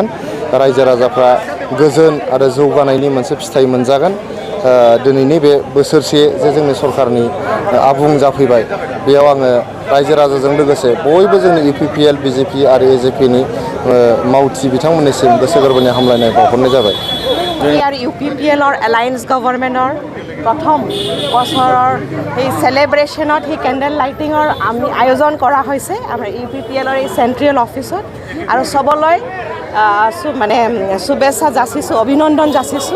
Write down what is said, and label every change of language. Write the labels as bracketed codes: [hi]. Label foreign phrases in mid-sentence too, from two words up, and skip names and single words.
[brx] रायजो राजाफ्रा गोजोन आरो जौगानायनि मोनसे फिथाइ मोनजागोन। दिनैनि बे बोसोरसे जे जोंनि सरकारनि आबुं जाफैबाय बेयाव आङो रायजो राजाजों लोगोसे बयबो जोंनि इउपिपिएल बिजेपि आरो एजिपिनि मावथि बिथांमोननिसिम गोसो गोरबोनि हामलायनाय बावहरनाय जाबाय। [as] ইউপিপিএলৰ [en] alliance government [as] প্ৰথম বছৰৰ সেই চেলিব্ৰেশ্যনত সেই [en] candle lighting [as] আমি আয়োজন কৰা হৈছে আমাৰ ইউপিপিএলৰ এই [en] central office. [as] আৰু চবলৈ মানে শুভেচ্ছা যাচিছোঁ, অভিনন্দন যাচিছোঁ।